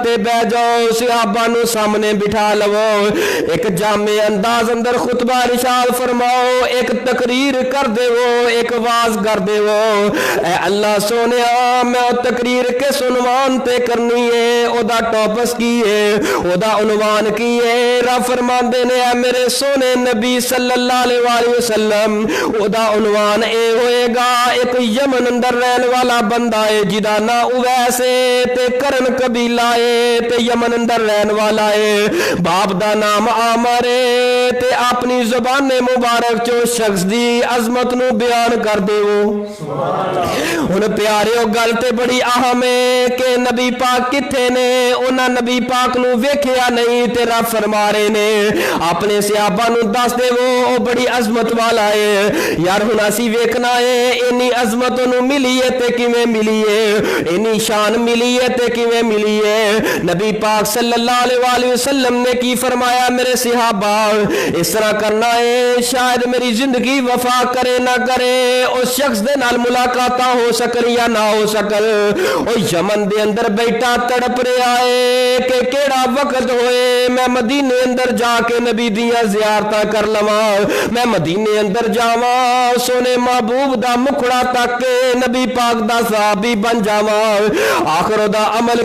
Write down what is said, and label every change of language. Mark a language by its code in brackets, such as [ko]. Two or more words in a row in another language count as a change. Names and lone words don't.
[pa] تے بیٹھ جاؤ صحابہ نوں سامنے بٹھا لوو ایک جامع انداز اندر خطبہ ارشاد فرماؤ ایک تقریر کر دیوو ایک وعظ کر دیوو एक वाज कर देवो اے اللہ سوہنیا میں تقریر کے سنوان تے کرنی ہے اودا ٹاپس کی ہے اودا عنوان کی ہے رب فرماندے نے اے میرے سوہنے نبی [ar] صلى الله عليه وسلم [pa] اودا عنوان اے ہوئےگا ایک یمن اندر رہنے والا بندہ ہے جدا نا اویس ہے تے قرن قبیلہ ہے تے یمن اندر رہنے والا ہے باپ دا نام عامر ہے تے اپنی زبان مبارک چوں شخص دی عظمت نوں بیان کر دیوو ہن پیاریو گل تے بڑی اہم ہے کہ نبی پاک کتھے نے انہاں نبی پاک نوں ویکھیا نہیں تے رب فرما رہے نے اپنے صحابہ نوں دس دیوو او بڑی عظمت والا ہے یار ہن اسیں ویکھنا ہے انی عظمت نوں ملی ہے تے کیویں ملی ہے انی شان ملی ہے تے کیویں ملی ہے इन्नी शान मिली है ते किवें मिली है نبی پاک [ar] صلى الله عليه وسلم [pa] نے کی فرمایا میرے صحابہ اس طرح کرنا ہے شاید میری زندگی وفا کرے نہ کرے اس شخص دے نال ملاقات ہو سکل یا نہ ہو سکل او یمن دے اندر بیٹھا تڑپ رہا ہے کہ کیہڑا وقت ہوئے میں مدینے اندر جا کے نبی دیاں زیارتاں کر لواں میں مدینے اندر جاواں سوہنے محبوب دا مکھڑا تک کے نبی پاک دا صحابی بن جاواں آخر دا عمل